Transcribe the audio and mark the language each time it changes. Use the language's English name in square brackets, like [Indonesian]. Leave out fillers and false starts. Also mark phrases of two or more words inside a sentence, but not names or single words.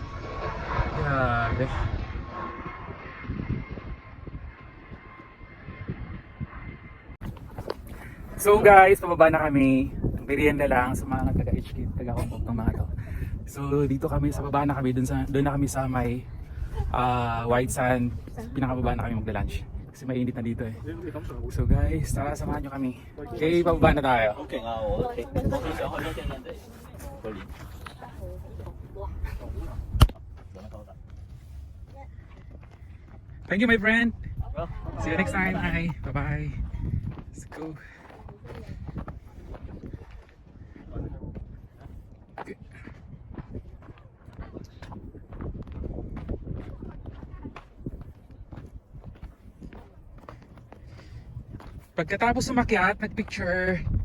[Filipino] Grabe. So guys, pababa na kami. Merienda lang sa mga taga-HK, taga-Hong Kong mga to. So dito kami, sa baba na kami, doon na kami sa may white sand. Pinakababa na kami magla-lunch. Kasi mainit na dito eh. So guys, tara samahan nyo kami. Okay, pababa na tayo. [Chinese] OK啊，我 OK，然后就现在合理。 [English] Thank you my friend. See you next time. Bye. Bye-bye. Let's go. Okay. [Filipino] Pagkatapos sumakyat, nagpicture.